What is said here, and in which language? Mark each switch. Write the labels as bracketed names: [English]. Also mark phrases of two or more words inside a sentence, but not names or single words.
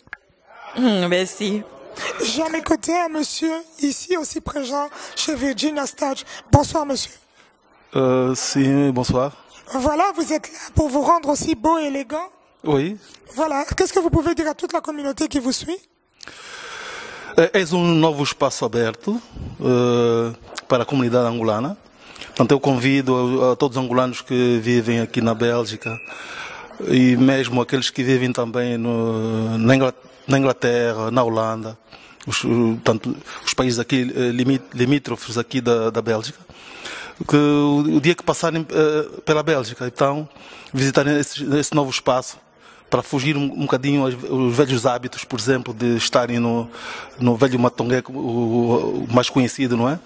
[French] Merci. J'ai à mes côtés un monsieur ici aussi présent chez Virginia Stach. Bonsoir monsieur. Si, bonsoir. Voilà, vous êtes là pour vous rendre aussi beau et élégant. Oui. Voilà, qu'est-ce que vous pouvez dire à toute la communauté qui vous suit? [Portuguese] És novo espaço aberto para a comunidade angolana. Portanto, eu convido a todos os angolanos que vivem aqui na Bélgica e mesmo aqueles que vivem também na Inglaterra, na Holanda, os países aqui limítrofes aqui da Bélgica, que o dia que passarem pela Bélgica, então, visitarem esse novo espaço, para fugir um bocadinho os velhos hábitos, por exemplo, de estarem no velho Matongué, o mais conhecido, não é?